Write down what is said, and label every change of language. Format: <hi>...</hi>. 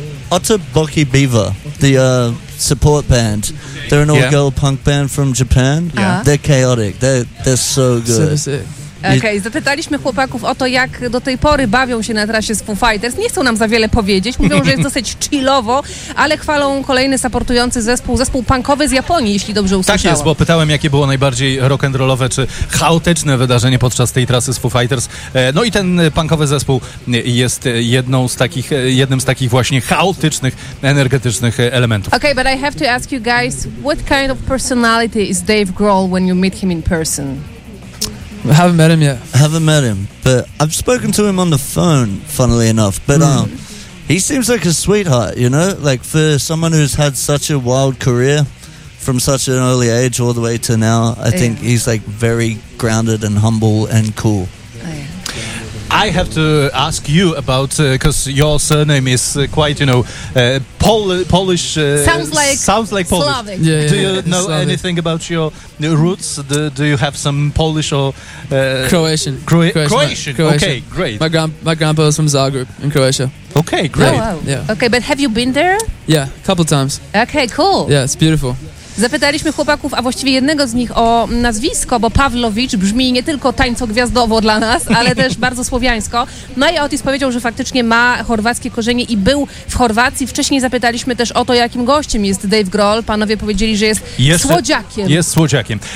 <en>Otoboki Beaver, the support band. They're an all-girl punk band from Japan. Yeah. Uh-huh. They're chaotic. They're so good. Super sick.</en> <pl>Okej, zapytaliśmy chłopaków o to, jak do tej pory bawią się na trasie z Foo Fighters. Nie chcą nam za wiele powiedzieć, mówią, że jest dosyć chillowo, ale chwalą kolejny supportujący zespół punkowy z Japonii, jeśli dobrze usłyszałam. Tak jest, bo pytałem, jakie było najbardziej rock'n'rollowe czy chaotyczne wydarzenie podczas tej trasy z Foo Fighters. No i ten punkowy zespół jest jednym z takich właśnie chaotycznych, energetycznych elementów.</pl> <en>Okej, but I have to ask you guys, what kind of personality is Dave Grohl when you meet him in person? I haven't met him yet. I haven't met him, but I've spoken to him on the phone, funnily enough. But he seems like a sweetheart, you know? Like, for someone who's had such a wild career from such an early age all the way to now, I think he's, like, very grounded and humble and cool. I have to ask you about, because your surname is quite, you know, Polish. Sounds like Slavic. Yeah. Do you know Slavic. Anything about your roots? Do you have some Polish or... Croatian. Croatian. Okay, great. My grandpa was from Zagreb in Croatia. Okay, great. Oh, wow. Yeah. Okay, but have you been there? Yeah, a couple times. Okay, cool. Yeah, it's beautiful.</en> <pl>Zapytaliśmy chłopaków, a właściwie jednego z nich o nazwisko, bo Pavlovich brzmi nie tylko tańco gwiazdowo dla nas, ale też bardzo słowiańsko. No i Otis powiedział, że faktycznie ma chorwackie korzenie i był w Chorwacji. Wcześniej zapytaliśmy też o to, jakim gościem jest Dave Grohl. Panowie powiedzieli, że jest słodziakiem.</pl>